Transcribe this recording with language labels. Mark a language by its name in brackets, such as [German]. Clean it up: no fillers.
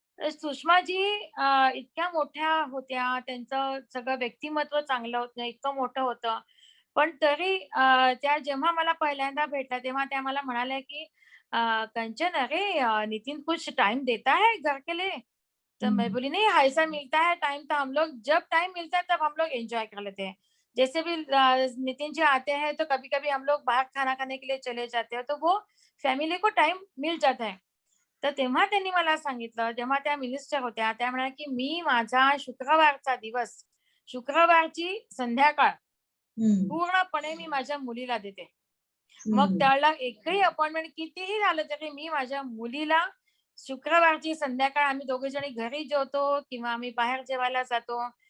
[Marathi] सुषमाजी इतक्या मोठ्या होत्या, त्यांचं सगळं व्यक्तिमत्व चांगलं होतं, इतकं मोठं होतं. पण तरी त्या जेव्हा मला पहिल्यांदा भेटल्या तेव्हा त्या मला म्हणाल्या की कंचन [Hindi] अरे नितिन कुछ टाइम देता है घर के लिए? तो मैं बोली नहीं, ऐसा मिलता है टाइम तो हम लोग जब टाइम मिलता है तब हम लोग एंजॉय कर लेते हैं. जैसे भी नितिन जी आते हैं तो कभी कभी हम लोग बाहर खाना खाने के लिए चले जाते हैं, तो वो फॅमिली को टाइम मिल जाता है. [Marathi] तर तेव्हा त्यांनी मला सांगितलं, जेव्हा त्या मिनिस्टर होत्या, त्या म्हणाल्या की मी माझा शुक्रवारचा दिवस, शुक्रवारची संध्याकाळ पूर्णपणे मी माझ्या मुलीला देते. मग त्याला एकही अपॉइंटमेंट कितीही झालं तरी मी माझ्या मुलीला शुक्रवारची संध्याकाळ आम्ही दोघे जणी घरी जेवतो किंवा आम्ही बाहेर जेवायला जातो.